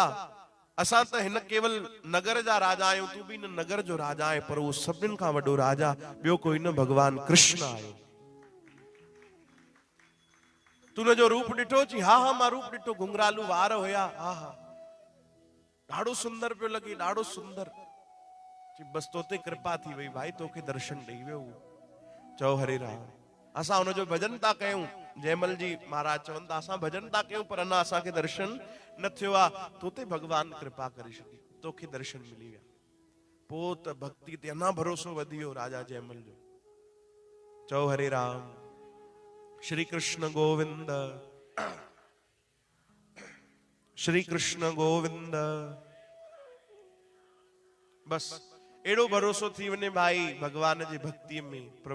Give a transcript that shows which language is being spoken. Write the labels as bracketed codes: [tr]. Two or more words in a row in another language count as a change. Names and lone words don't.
[sd] असां त हिन केवल नगर जा राजा आहियूं, तू भी हिन नगर जो राजा आहे, पर वो सभिनीनि खां वॾो राजा ॿियो कोई न, भगवान कृष्ण आहे। तूने जो रूप ॾिठो? चई हा हा मां रूप ॾिठो, घुंघरालू वार हुया, हा हा ॾाढो सुंदर पियो लॻे, ॾाढो सुंदर। बस तो ते कृपा थी वई भाई, तोखे दर्शन ॾेई वियो। चओ हरे राम, असां हुनजो भजन था कयूं, जयमल जी महाराज चवनि था असां भजन था कयूं, पर अञा असांखे दर्शन न थियो आहे। तो ते भगवान कृपा करे छॾी, तोखे दर्शन मिली विया। पोइ त भक्ति ते अञा भरोसो वधी वियो राजा जयमल जो। चओ हरे राम, श्री कृष्ण गोविंद, श्री कृष्ण गोविंद। बस एड़ो भरोसो थी वने भाई भगवान जी भक्ति में, प्रभु